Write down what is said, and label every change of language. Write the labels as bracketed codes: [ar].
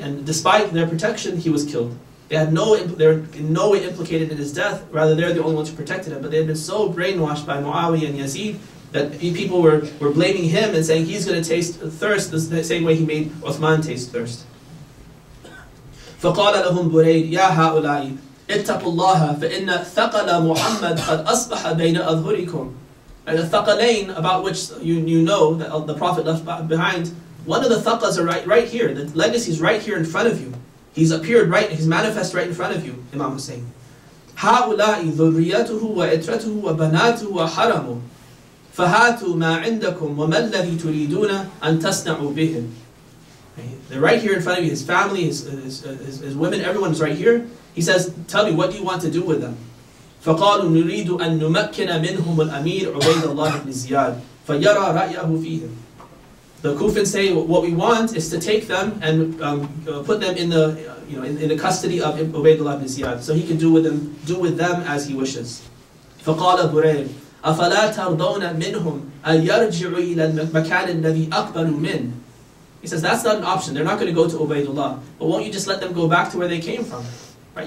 [en] And despite their protection, he was killed. They were in no way implicated in his death. Rather, they're the only ones who protected him. But they had been so brainwashed by Muawiyah and Yazid that people were blaming him and saying he's going to taste thirst the same way he made Uthman taste thirst. [ar] فَقَالَ لَهُمْ بُرَيْدٌ يَا هَؤُلَاءِ اتَّقُوا اللَّهَ فَإِنَّ ثَقَلَ مُحَمَّدْ قَدْ أَصْبَحَ بَيْنَ أَظْهُرِكُمْ. [en] And the thaqalain, about which you know that the Prophet left behind, one of the thaqas are right here. The legacy is right here in front of you. He's appeared right, he's manifest right in front of you, Imam Hussein. [ar] هؤلاء ذريته وإترته وبناته وحرمه فهاتوا ما عندكم وما الذي تريدون أن تصنعوا بهم. [en] They're right here in front of you. His family, his women, everyone is right here. He says, tell me, what do you want to do with them? [ar] فقالوا نريد أن نمكن منهم الأمير عبيد الله بن زياد فيرى رأيه فيهم. [en] The Kufans say, what we want is to take them and put them in the custody of Ubaydullah ibn Ziyad, so he can do with them as he wishes. [ar] فقال برير أفلا ترضون منهم أن يرجعوا إلى المكان الذي أقبلوا منه. [en] He says, that's not an option. They're not going to go to Ubaydullah. But won't you just let them go back to where they came from? Right?